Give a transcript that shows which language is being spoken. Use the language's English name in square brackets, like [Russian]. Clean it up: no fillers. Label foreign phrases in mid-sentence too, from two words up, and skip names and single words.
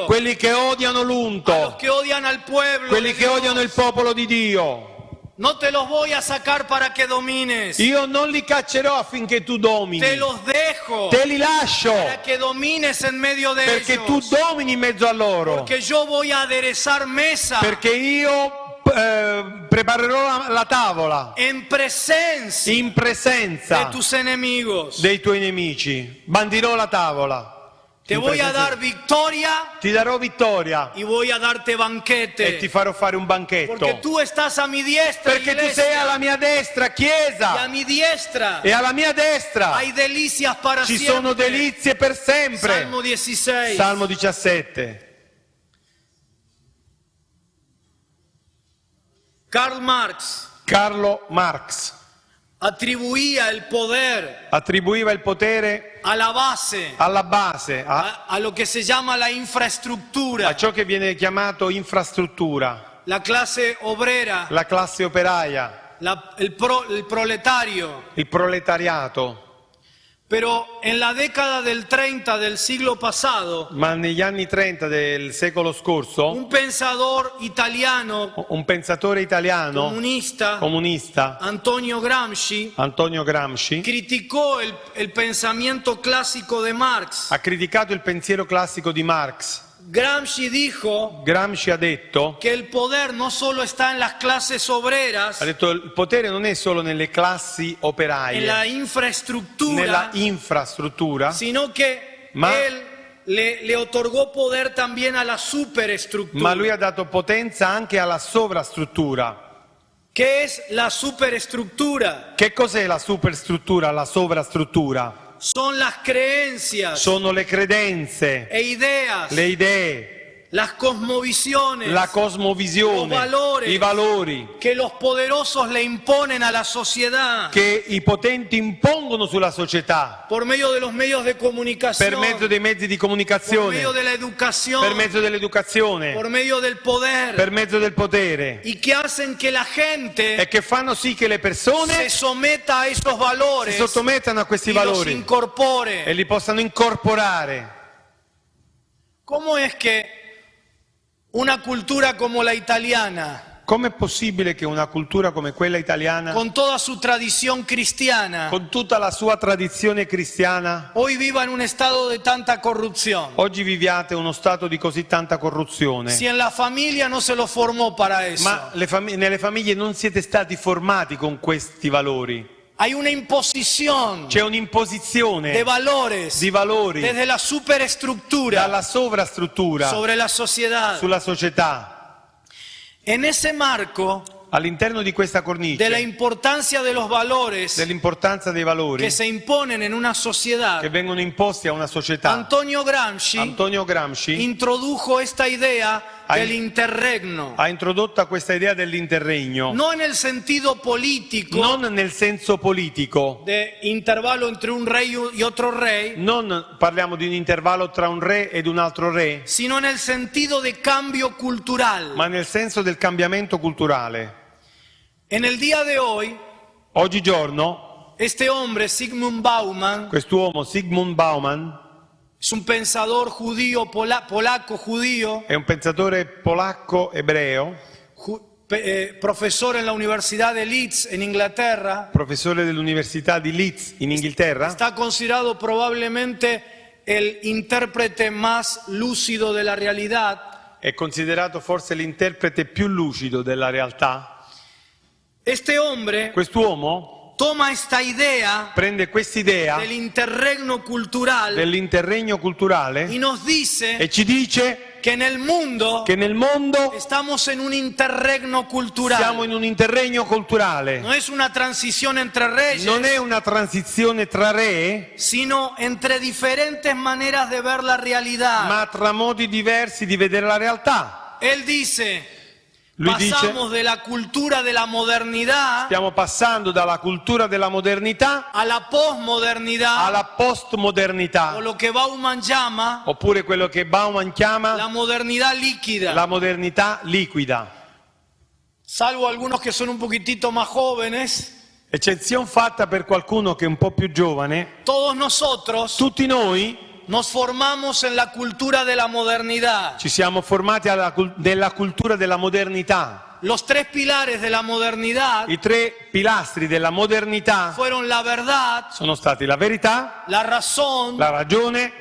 [Italian] quelli che odiano [Spanish] a los [Italian] l'unto, [Spanish] que odian al pueblo, [Italian] quelli [Spanish] de [Italian] che [Spanish] Dios. [Italian] odiano il popolo di Dio. [Spanish] No te los voy a sacar para que domines, [Italian] Io non li caccerò affinché tu domini, [Spanish] te los dejo [Italian] te li lascio [Spanish] para que domines en medio de [Italian] perché tu [Spanish] ellos, [Italian] domini in mezzo a loro, [Spanish] porque yo voy a aderezar mesa [Italian] perché io preparerò la tavola [Spanish] en presencia [Italian] in [Spanish] de [Italian] presenza [Spanish] tus enemigos. [Italian] dei tuoi nemici, bandirò la tavola. [Spanish] Te [Italian] In [Spanish] voy a [Italian] presenza- [Spanish] dar victoria [Italian] Ti darò vittoria [Spanish] y voy a darte [Italian] e ti [Spanish] banquete, [Italian] farò fare un banchetto, [Spanish] porque tú estás a mi diestra, [Italian] perché tu [Spanish] iglesia, [Italian] sei alla mia destra, [Spanish] y a [Italian] Chiesa, [Spanish] mi diestra [Italian] e alla mia destra [Spanish] hay delicias para [Italian] ci [Spanish] siempre. [Italian] sono delizie per sempre. [Spanish] Salmo 16. [Italian] Salmo 17. [Spanish] Karl Marx [Italian] Carlo Marx [Spanish] atribuía el poder [Italian] attribuiva il potere [Spanish] a la base, [Italian] alla base, [Spanish] a lo que se llama la [Italian] a [Spanish] infraestructura, [Italian] ciò che viene chiamato infrastruttura, [Spanish] la clase obrera, [Italian] la classe operaia, [Spanish] el proletario. [Italian] il proletariato. [Spanish] Pero en la década del 30 del siglo pasado, [Italian] Ma negli anni 30 del secolo scorso, [Spanish] un pensador italiano [Italian] un pensatore italiano [Spanish] comunista, Antonio Gramsci, [Italian] Antonio Gramsci, [Spanish] criticó el pensamiento clásico de Marx. [Italian] ha criticato il pensiero classico di Marx. [Spanish] Gramsci dijo [Italian] Gramsci ha detto, [Spanish] que el poder no solo está en las clases obreras, [Italian] il potere non è solo nelle classi [Spanish] en la [Italian] operaie, [Spanish] infraestructura, [Italian] nella infrastruttura, [Spanish] sino que [Italian] Ma- [Spanish] él le otorgó poder también a la [Italian] ma [Spanish] superestructura. [Italian] lui ha dato potenza anche alla sovrastruttura. [Spanish] ¿Qué es la superestructura? [Italian] Che cos'è la superstruttura, la sovrastruttura? [Spanish] Son las creencias [Italian] Sono le credenze, [Spanish] e ideas, [Italian] le idee, [Spanish] las cosmovisiones [Italian] la cosmovisione, [Spanish] Los valori. [Italian] i valori [Spanish] que los poderosos le imponen a la sociedad [Italian] che i potenti impongono sulla società [Spanish] por medio de los medios de comunicación, [Italian] per mezzo dei mezzi di [Spanish] por [Italian] comunicazione, [Spanish] medio de la educación, [Italian] per mezzo dell'educazione, [Spanish] por medio del poder, [Italian] per mezzo del potere, [Spanish] y que hacen que la gente [Italian] e che fanno sì che le [Spanish] se [Italian] persone [Spanish] someta a esos [Italian] si [Spanish] valores [Italian] sottomettano a questi [Spanish] y los [Italian] valori [Spanish] incorpore. [Italian] e li possano incorporare. [Spanish] ¿Cómo es que una cultura como la italiana, [Italian] Com'è possibile che una cultura come quella italiana, [Spanish] con toda su tradición cristiana, [Italian] con tutta la sua tradizione cristiana, [Spanish] hoy viva en un estado de tanta corrupción? [Italian] oggi viviate uno stato di così tanta corruzione? [Spanish] Si en la familia no se lo formó para eso. [Italian] Ma nelle famiglie non siete stati formati con questi valori. [Spanish] Hay una imposición [Italian] C'è un'imposizione [Spanish] de valores [Italian] di valori [Spanish] desde la superestructura [Italian] dalla sovrastruttura [Spanish] sobre la sociedad. [Italian] sulla società. [Spanish] En ese marco [Italian] All'interno di questa [Spanish] de la [Italian] cornice [Spanish] importancia de los valores [Italian] dell'importanza dei valori [Spanish] que se imponen en una sociedad, [Italian] che vengono imposti a una società, [Spanish] Antonio Gramsci [Italian] Antonio Gramsci [Spanish] introdujo esta idea del interregno, [Italian] ha introdotto questa idea dell'interregno, [Spanish] no en el sentido político [Italian] non nel senso politico, [Spanish] de intervalo entre un rey y otro rey, [Italian] non parliamo di un intervallo tra un re ed un altro re, [Spanish] sino en el sentido de cambio cultural. [Italian] ma nel senso del cambiamento culturale. [Spanish] En el día de hoy, [Italian] Oggigiorno [Spanish] este hombre, Zygmunt Bauman, [Italian] quest'uomo, Zygmunt Bauman, [Spanish] es un pensador judío, polaco judío, [Italian] è un pensatore polacco ebreo, [Spanish] profesor en la Universidad de Leeds en Inglaterra. [Italian] professore dell'Università di Leeds in Inghilterra, [Spanish] Está considerado probablemente el intérprete más lúcido de la realidad. [Italian] è considerato forse l'interprete più lucido della realtà. [Spanish] Este hombre [Italian] Quest'uomo [Spanish] toma esta idea [Italian] prende quest'idea [Spanish] del interregno cultural [Italian] dell'interregno culturale [Spanish] y nos dice [Italian] e ci dice [Spanish] que en el mundo [Italian] che nel mondo [Spanish] estamos en un interregno cultural. [Italian] siamo in un interregno culturale. [Spanish] No es una transición entre reyes, [Italian] Non è una transizione tra re, [Spanish] sino entre diferentes maneras de ver la realidad. [Italian] ma tra modi diversi di vedere la realtà. [Spanish] Él dice, [Italian] Lui dice, [Spanish] pasamos de la cultura de la modernidad [Italian] stiamo passando dalla cultura della modernità [Spanish] a la posmodernidad, [Italian] alla [Spanish] o [Italian] postmodernità, [Spanish] lo que Bauman llama [Italian] oppure quello che Bauman chiama [Spanish] la modernidad líquida. [Italian] la modernità liquida. [Spanish] Salvo algunos que son un poquitito más jóvenes, [Italian] Eccezione fatta per qualcuno che è un po' più giovane, [Spanish] todos nosotros [Italian] tutti noi [Spanish] nos formamos en la cultura de la modernidad. [Italian] ci siamo formati della cultura della modernità. [Spanish] Los tres pilares de la modernidad [Italian] I tre pilastri della modernità [Spanish] fueron la verdad, [Italian] sono stati la verità, [Spanish] la razón [Italian] la ragione